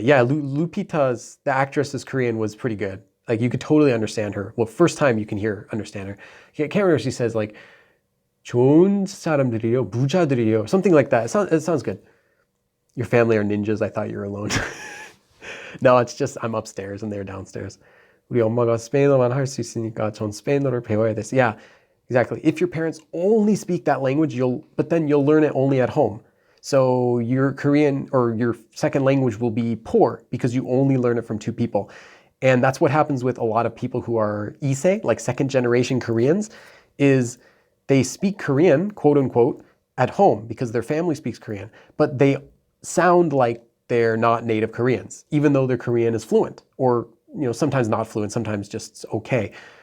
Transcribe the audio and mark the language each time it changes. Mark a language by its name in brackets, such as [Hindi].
[English] Yeah, Lupita's, the actress, Korean was pretty good. Like you could totally understand her. Well, first time you can understand her. I can't remember if she says like [Korean] 좋은 사람들이요, 부자들이요, [English] something like that. It sounds good. Your family are ninjas. I thought you were alone. No, it's just I'm upstairs and they're downstairs. [Korean] 우리 엄마가 스페인어만 할 수 있으니까 전 스페인어를 배워야 돼. [English] Yeah. Exactly. If your parents only speak that language, but then you'll learn it only at home. So your Korean or your second language will be poor because you only learn it from 2 people. And that's what happens with a lot of people who are ise, like second generation Koreans, is they speak Korean, quote unquote, at home because their family speaks Korean, but they sound like they're not native Koreans, even though their Korean is fluent or, sometimes not fluent, sometimes just okay.